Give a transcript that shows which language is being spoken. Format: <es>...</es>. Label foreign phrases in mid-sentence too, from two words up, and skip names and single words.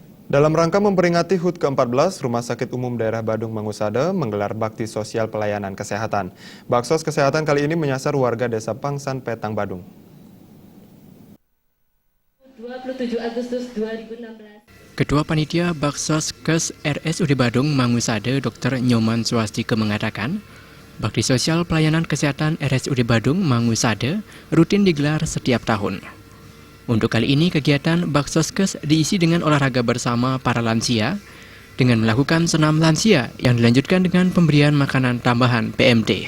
<id>Dalam rangka memperingati HUT ke-14, Rumah Sakit Umum Daerah Badung Mangusade menggelar bakti sosial pelayanan kesehatan. Baksos kesehatan kali ini menyasar warga Desa Pangsan, Petang, Badung. 27 Agustus 2016. Ketua Panitia Baksos Kes RSUD Badung Mangusade Dr. Nyoman Swastike mengatakan, bakti sosial pelayanan kesehatan RSUD Badung Mangusade rutin digelar setiap tahun. Untuk kali ini, kegiatan Baksoskes diisi dengan olahraga bersama para lansia dengan melakukan senam lansia yang dilanjutkan dengan pemberian makanan tambahan PMT.</id>